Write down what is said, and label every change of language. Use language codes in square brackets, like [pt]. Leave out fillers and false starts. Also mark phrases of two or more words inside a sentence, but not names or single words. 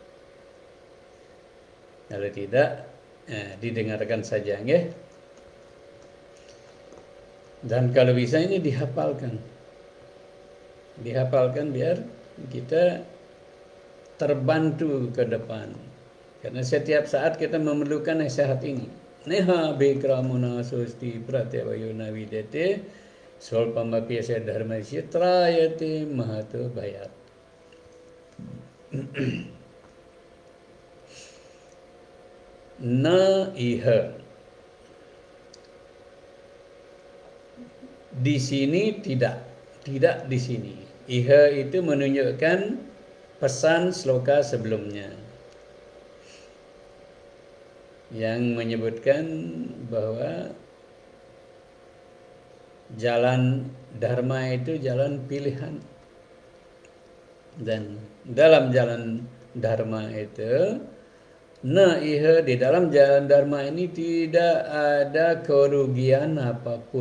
[id] Kalau tidak, didengarkan saja, nggih. Dan kalau bisa ini dihafalkan. Dihafalkan biar kita terbantu ke depan. Karena setiap saat kita memerlukan nasihat ini. [sa] Neha bikramuna susti pratyavayuna videte solpamapyasya dharmasya trayate mahato bayat. Na iha. [id] Di sini tidak. Tidak di sini. Iha itu menunjukkan pesan sloka sebelumnya yang menyebutkan bahwa jalan dharma itu jalan pilihan, dan dalam jalan dharma itu iha, di dalam jalan dharma ini tidak ada kerugian apapun.